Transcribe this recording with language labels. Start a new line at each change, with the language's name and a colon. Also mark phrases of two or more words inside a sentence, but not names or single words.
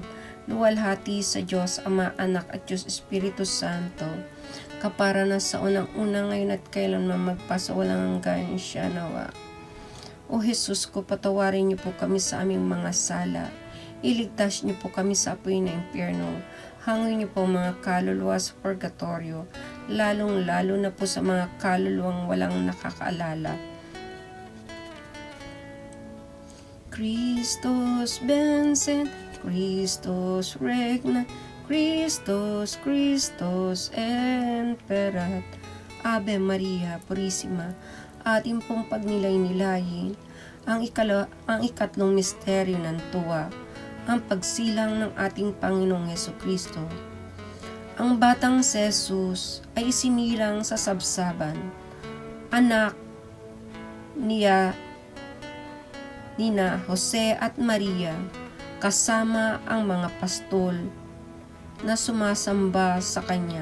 Filipino: Luwalhati sa Diyos, Ama, Anak at Diyos Espiritu Santo, kapara na sa unang-una ngayon at kailanman magpasawalang hanggan siya nawa. O Jesus ko, patawarin niyo po kami sa aming mga sala. Iligtas niyo po kami sa apoy na impyerno. Hangin niyo po mga kaluluwa sa purgatorio, lalong-lalo na po sa mga kaluluwang walang nakakaalala.
Latin: Christos Vincent, Christos Regna, Christos, Christos Emperat.
Spanish: Ave Maria Purisima.
Filipino: Ating pong pagnilay-nilayin ang ikatlong misteryo ng tuwa, ang pagsilang ng ating Panginoong Hesukristo. Ang batang si Jesus ay isinilang sa sabsaban, anak niya nina Jose at Maria, kasama ang mga pastol na sumasamba sa kanya.